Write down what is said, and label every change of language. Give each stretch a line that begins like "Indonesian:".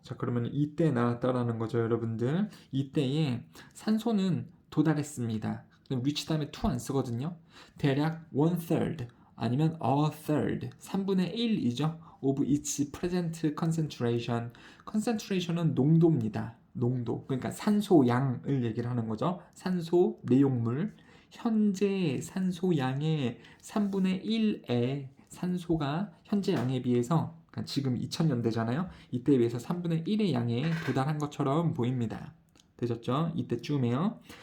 Korean: 자, 그러면 이때 나왔다라는 거죠, 여러분들. 이때에 산소는 도달했습니다. which 다음에 to 안 쓰거든요. 대략 1/3 아니면 a third, 3분의 1이죠.
English: of its present concentration.
Korean: concentration은 농도입니다. 농도. 그러니까 산소 양을 얘기를 하는 거죠. 산소 내용물. 현재 산소 양의 3분의 1의 산소가 현재 양에 비해서, 그러니까 지금 2000년대잖아요. 이때에 비해서 3분의 1의 양에 도달한 것처럼 보입니다. 되셨죠? 이때쯤에요.